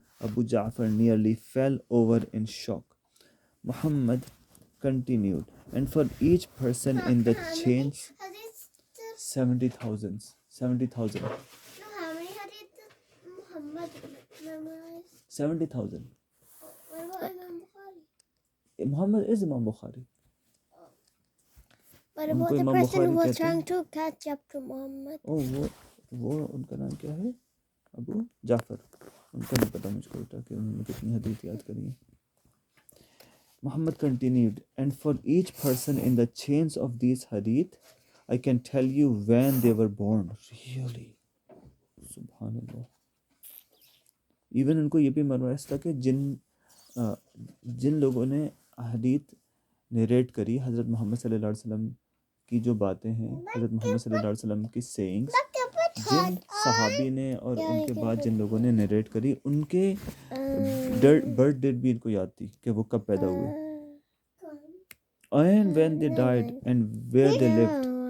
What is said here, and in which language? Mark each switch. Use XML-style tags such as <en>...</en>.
<en>Abu Ja'far nearly fell over in shock. Muhammad continued, and for each person in the chains, 70,000. 70,000. No, how many hadith did Muhammad memorize? 70,000. What about Imam Bukhari? Muhammad is Imam Bukhari. What about the person who was trying to catch up to Muhammad?</en> <ur>Oh, وہ ان کا نام کیا ہے؟ ابو جعفر. ان کا نہیں پتا مجھ کو بیٹا کہ انہوں نے کتنی حدیث یاد کری ہیں.</ur> <en>Muhammad continued, and for each person in the chains of these hadith, I can tell you when they were born. Really?</en> <ur>سبحان اللہ. ایون ان کو یہ بھی معلوم تھا کہ جن لوگوں نے احادیث نریٹ کری حضرت محمد صلی اللہ علیہ وسلم کی جو باتیں ہیں، حضرت محمد صلی اللہ علیہ وسلم کی سیئنگس، جن صحابی نے اور ان کے بعد جن لوگوں نے نریٹ کری، ان کے برتھ ڈیٹ بھی ان کو یاد تھی کہ وہ کب پیدا ہوئے.</ur> <en>And when they died and where they lived.</en>